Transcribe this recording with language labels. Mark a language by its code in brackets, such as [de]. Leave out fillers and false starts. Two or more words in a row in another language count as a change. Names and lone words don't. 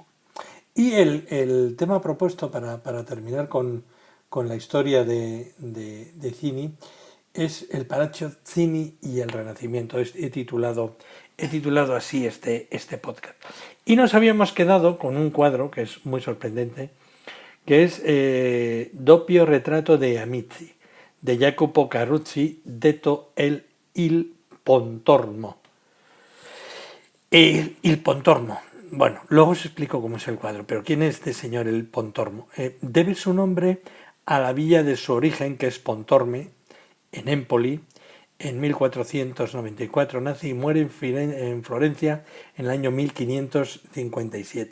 [es] Y el tema propuesto para terminar con la historia de Cini es el Palazzo Cini y el Renacimiento. He titulado así este podcast. Y nos habíamos quedado con un cuadro que es muy sorprendente, que es Doppio Retrato de Amici, de Jacopo Carucci, detto Il Pontormo. Il Pontormo. Bueno, luego os explico cómo es el cuadro, pero ¿quién es este señor el Pontormo? Debe su nombre a la villa de su origen, que es Pontorme, en Empoli. En 1494 nace y muere en Florencia en el año 1557.